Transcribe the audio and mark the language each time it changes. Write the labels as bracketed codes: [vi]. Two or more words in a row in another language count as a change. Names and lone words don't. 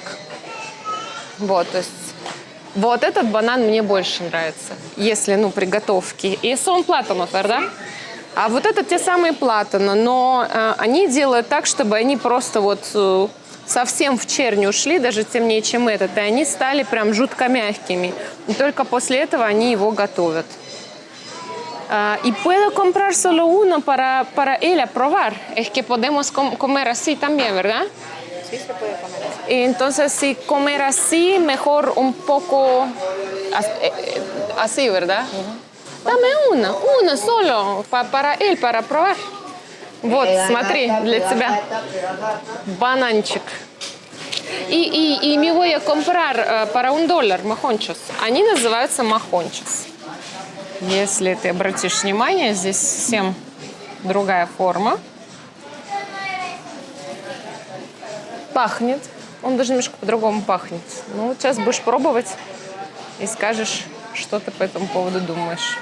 [ru] Вот, то есть вот этот банан мне больше нравится, если, ну, при готовке. И сон платанов, да? А вот это те самые платаны, но они делают так, чтобы они просто вот совсем в чернь ушли, даже темнее, чем этот, и они стали прям жутко мягкими. И только после этого они его готовят. [es] Y puedo comprar solo uno para él a probar. Es que podemos comer así también, ¿verdad? Sí, se puede comer así. Y entonces, si comer así, mejor un poco así, ¿verdad? Dame una solo para él, para probar. [ru] Вот, смотри, для тебя бананчик. [es] Y me voy a comprar para $1 мохончос. [ru] Они называются мохончос. Если ты обратишь внимание, здесь совсем другая форма. Пахнет. Он даже немножко по-другому пахнет. Ну, сейчас будешь пробовать и скажешь, что ты по этому поводу думаешь.